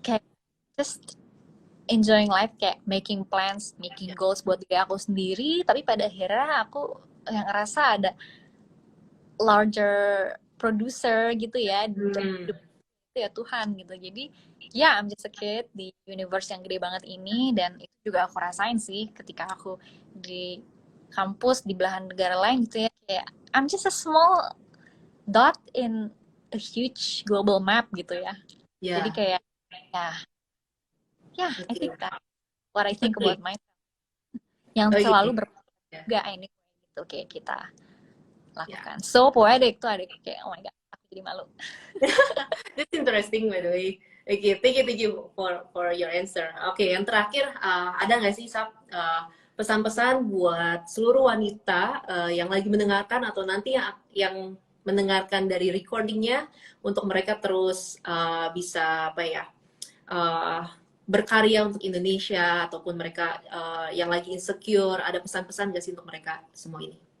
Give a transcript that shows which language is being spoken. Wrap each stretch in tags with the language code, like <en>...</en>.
<id>kayak</id> <en>just enjoying life, kayak making plans, making Ya.</en> <id>goals buat diri aku sendiri, tapi pada akhirnya aku yang ngerasa ada</id> <en>larger producer</en> <id>gitu ya dalam Hmm. hidup ya Tuhan gitu. Jadi ya</id> <en>I'm just a kid</en> <id>di universe yang gede banget ini, dan itu juga aku rasain sih ketika aku di kampus di belahan negara lain gitu ya, kayak</id> <en>I'm just a small dot in a huge global map</en> <id>gitu ya. Jadi Ya, kayak ya I oke.</id> <en>think that what I think Oke. about myself,</en> <id>yang Oke. selalu Ya, bergak ini gitu kayak kita ya. lakukan.</id> <en>So poetic</en> <id>tuh, ada kayak</id> <en>oh my god,</en> <id>aku jadi malu.</id> <en>That's interesting by the way.</en> <id>Oke,</id> <en>thank you for your answer.</en> <id>Oke, yang terakhir ada nggak sih Sab pesan-pesan buat seluruh wanita yang lagi mendengarkan atau nanti yang mendengarkan dari recordingnya untuk mereka terus bisa apa ya berkarya untuk Indonesia ataupun mereka yang lagi insecure, ada pesan-pesan nggak sih untuk mereka semua ini?</id>